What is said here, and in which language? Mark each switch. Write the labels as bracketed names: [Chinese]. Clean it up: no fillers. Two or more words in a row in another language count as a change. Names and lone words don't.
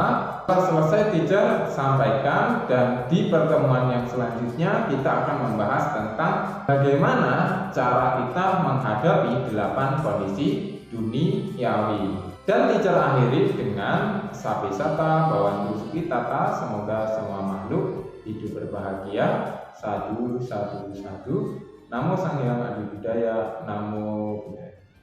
[Indonesian] Setelah selesai teacher sampaikan, dan di pertemuan yang selanjutnya kita akan membahas tentang bagaimana cara kita menghadapi 8 kondisi duniawi. Dan teacher akhiri dengan [Pali] Sapi Sata Bhawantu Sukhitata, [Indonesian] semoga semua makhluk hidup berbahagia. [Pali] Sadu, sadu, sadu. Namo Sang Hyang Adi Budaya, Namo Buddhaya.